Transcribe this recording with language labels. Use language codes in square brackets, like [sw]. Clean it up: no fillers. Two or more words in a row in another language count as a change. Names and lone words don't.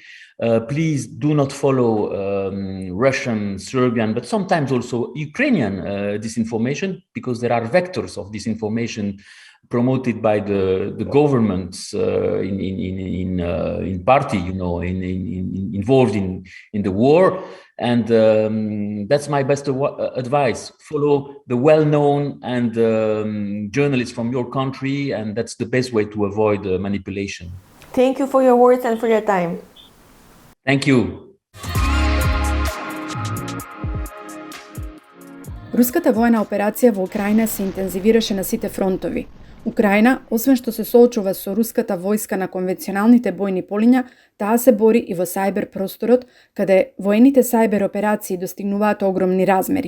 [en] Please do not follow Russian, Serbian, but sometimes also Ukrainian disinformation, because there are vectors of disinformation promoted by the governments in party, involved in the war. And that's my best advice. Follow the well-known and journalists from your country, and that's the best way to avoid manipulation. Thank you for your words and for your time. Thank you. [mk] Руската воена операција во Украина се интензивираше на сите фронтови. Украина, освен што се соочува со руската војска на конвенционалните бојни полиња, таа се бори и во сајбер просторот, каде воените сајбер операции достигнуваат огромни размери.